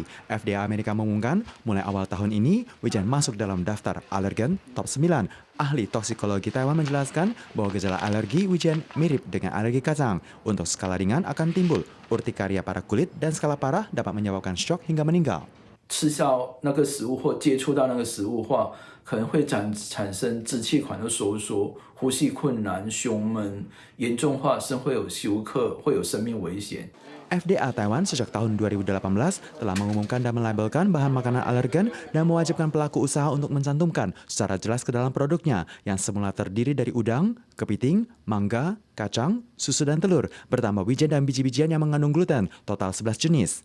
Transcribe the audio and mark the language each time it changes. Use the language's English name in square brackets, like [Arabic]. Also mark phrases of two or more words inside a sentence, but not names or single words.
[Indonesian] FDA Amerika mengumumkan mulai awal tahun ini wijen masuk dalam daftar alergen top 9. Ahli toksikologi Taiwan menjelaskan bahwa gejala alergi wijen mirip dengan alergi kacang. Untuk skala ringan akan timbul urtikaria pada kulit dan skala parah dapat menyebabkan syok hingga meninggal. [Chinese] 吃下那个食物或接触到那个食物的话，可能会产生支气管的收缩、呼吸困难、胸闷，严重化甚会有休克，会有生命危险。 [Indonesian] FDA Taiwan sejak tahun 2018 telah mengumumkan dan melabelkan bahan makanan alergen dan mewajibkan pelaku usaha untuk mencantumkan secara jelas ke dalam produknya yang semula terdiri dari udang, kepiting, mangga, kacang, susu dan telur, bertambah wijen dan biji-bijian yang mengandung gluten, total 11 jenis.